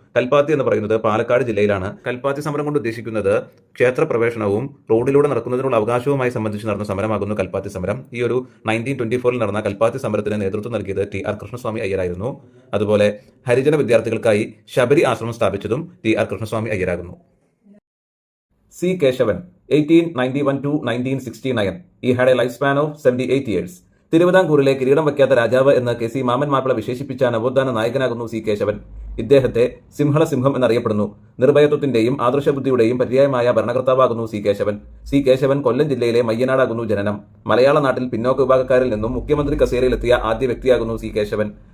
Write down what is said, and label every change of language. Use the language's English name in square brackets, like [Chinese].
[Malayalam] കൽപ്പാത്തി എന്ന് പറയുന്നത് പാലക്കാട് ജില്ലയിലാണ്. കൽപ്പാത്തി സമരം കൊണ്ട് ഉദ്ദേശിക്കുന്നത് ക്ഷേത്രപ്രവേശനവും റോഡിലൂടെ നടക്കുന്നതിനുള്ള അവകാശവുമായി സംബന്ധിച്ച് നടന്ന സമരമാകുന്നു കൽപ്പാത്തി സമരം. ഈ ഒരു 1924 നടന്ന കൽപ്പാത്തി സമരത്തിന് നേതൃത്വം നൽകിയത് TR കൃഷ്ണസ്വാമി അയ്യരായിരുന്നു. അതുപോലെ ഹരിജന വിദ്യാർത്ഥികൾക്കായി ശബരി ആശ്രമം സ്ഥാപിച്ചതും TR Krishnaswamy അയ്യരാകുന്നു. C. Keshavan 1891 to 1969. [English] He had a lifespan of 78 years. [Malayalam] തിരുവിതാംകൂറിലെ കിരീടം വയ്ക്കാത്ത രാജാവ് എന്ന് KC മാമൻ മാപ്പിള വിശേഷിപ്പിച്ച നവോത്ഥാന നായകനാകുന്നു C. കേശവൻ. ഇദ്ദേഹത്തെ സിംഹളസിംഹം എന്നറിയപ്പെടുന്നു. നിർഭയത്വത്തിന്റെയും ആദർശബുദ്ധിയുടെയും പര്യായമായ ഭരണകർത്താവാകുന്നു C. കേശവൻ. C. കേശവൻ കൊല്ലം ജില്ലയിലെ മയ്യനാടാകുന്നു ജനനം. മലയാള നാട്ടിൽ പിന്നോക്ക വിഭാഗക്കാരിൽ നിന്നും മുഖ്യമന്ത്രി കസേരയിലെത്തിയ ആദ്യ വ്യക്തിയാകുന്നു C. കേശവൻ.